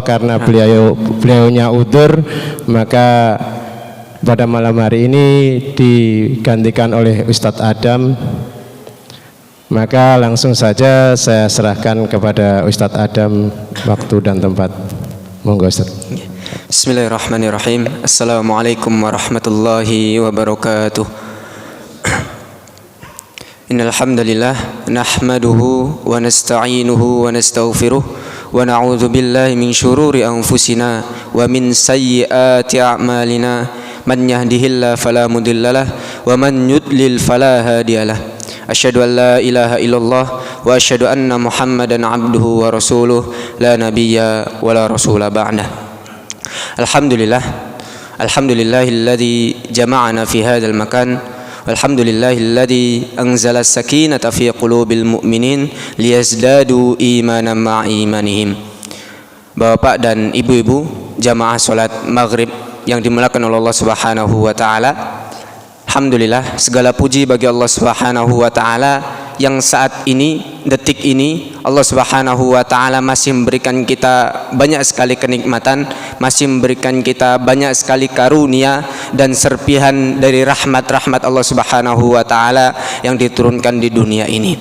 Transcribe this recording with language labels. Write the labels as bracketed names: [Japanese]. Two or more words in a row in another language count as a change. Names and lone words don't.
[Indonesian] Karena beliaunya udzur, maka pada malam hari ini digantikan oleh Ustadz Adam. Maka langsung saja saya serahkan kepada Ustadz Adam waktu dan tempat. Monggo Ustadz. [Arabic] بسم الله الرحمن الرحيم. السلام عليكم ورحمة الله وبركاته. إن الحمد لله نحمده ونستعينه ونستغفره ونعوذ بالله من شرور أنفسنا ومن سيئات أعمالنا. من يهده الله فلا مضل له ومن يضلل فلا هادي له. أشهد أن لا إله إلا الله وأشهد أن محمدا عبده ورسوله لا نبي ولا رسول بعده. الحمد لله، الحمد لله الذي جمعنا في هذا المكان، والحمد لله الذي أنزل السكينة في قلوب المؤمنين ليزدادوا إيمانا مع إيمانهم. [Indonesian] Bapak dan ibu-ibu jamaah salat maghrib yang dimuliakan oleh Allah [Arabic] سبحانه وتعالى, [Indonesian] alhamdulillah, segala puji bagi Allah [Arabic] سبحانه وتعالى [Indonesian] yang saat ini, detik ini, Allah [Arabic] سبحانه وتعالى [Indonesian] masih memberikan kita banyak sekali kenikmatan, masih memberikan kita banyak sekali karunia dan serpihan dari rahmat-rahmat Allah [Arabic] سبحانه وتعالى [Indonesian] yang diturunkan di dunia ini.